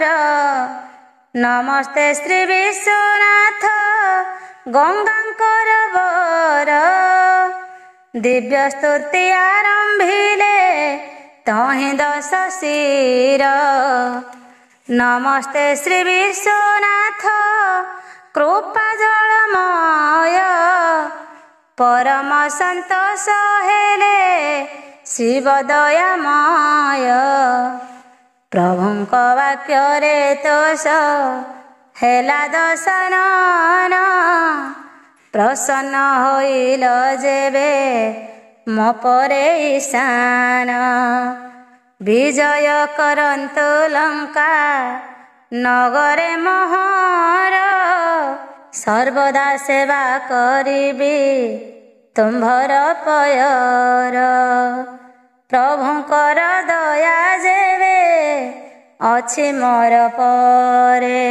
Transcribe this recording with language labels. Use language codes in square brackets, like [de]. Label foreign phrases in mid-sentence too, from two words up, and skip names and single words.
[or] ନମସ୍ତେ ଶ୍ରୀ ବିଶ୍ୱନାଥ ଗଙ୍ଗାଙ୍କର ବର। ଦିବ୍ୟ ସ୍ତୁତି ଆରମ୍ଭିଲେ ତହି 10 ଶିର। ନମସ୍ତେ ଶ୍ରୀ ବିଶ୍ୱନାଥ କୃପା ଜଲମୟ। ପରମ ସନ୍ତୋଷ ହେଲେ ଶିବ ଦୟାମୟ। ପ୍ରଭୁଙ୍କ ବାକ୍ୟରେ ତୋଷ ହେଲା ଦଶାନନ। ପ୍ରସନ୍ନ ହୋଇଲ ଯେବେ ମୋ ପରେ ଈଶାନ। ବିଜୟ କରନ୍ତୁ ଲଙ୍କା ନଗରେ ମୋହର। ସର୍ବଦା ସେବା କରିବୀ ତୁମ୍ଭର ପୟର। ପ୍ରଭୁଙ୍କର ଦୟା ଯେବେ ଅଛି ମୋର ପରେ।